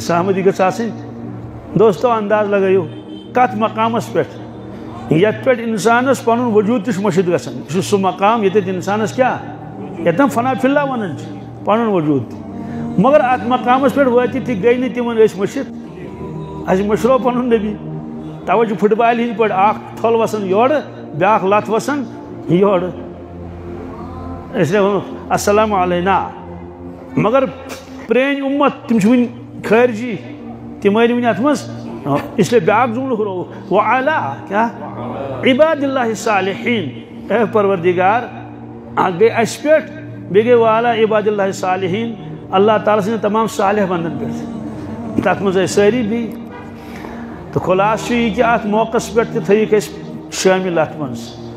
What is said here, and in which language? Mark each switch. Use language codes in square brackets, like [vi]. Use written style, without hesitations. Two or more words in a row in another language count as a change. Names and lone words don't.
[ks] سلامتی گژھِ آسٕنۍ دوستو انداز لگٲیِو کتھ مقامس پٮ۪ٹھ یتھ پٮ۪ٹھ انسانس پنُن وجوٗد تہِ چھُ مٔشِد گژھان یہِ چھُ سُہ مقام ییٚتٮ۪تھ انسانس کیٛاہ یتن [ar] فنا فی اللہ [ks] ونان چھِ پنُن وجوٗد تہِ مگر اتھ مقامس پٮ۪ٹھ وٲتِتھ تہِ گٔے نہٕ تِمن أسۍ مٔشِد اَسہِ مٔشرو پنُن نبی توے چھُ فٹ بالہِ ہِنٛدۍ پٲٹھۍ اکھ تھل وسان یورٕ بیاکھ لتھ وسان یورٕ أسۍ وَنو [ar] السلام علینا [ks] مگر پرٛٲنۍ اُمت تِم چھِ وٕنہِ خٲرجی تِم ٲرۍ وٕنہِ اتھ منٛز [ur] اس لیے [ks] بیاکھ جملہٕ ہُرووُکھ [ar] وعلا کیا عباد اللہ صالحین [ks] اے پروردگار اکھ گٔے اَسہِ پٮ۪ٹھ بیٚیہِ گٔے [ar] وعلا عباد اللہ صالحین [ks] اللہ تعالیٰ سٕنٛدٮ۪ن تمام صالح بندن پٮ۪ٹھ تتھ منٛز ٲسۍ سٲری بِہِتھ تہٕ خُلاصہٕ چھُ یہِ کہِ اتھ موقعس پٮ۪ٹھ تہِ تھٲیِکھ أسۍ شٲمِل اتھ منٛز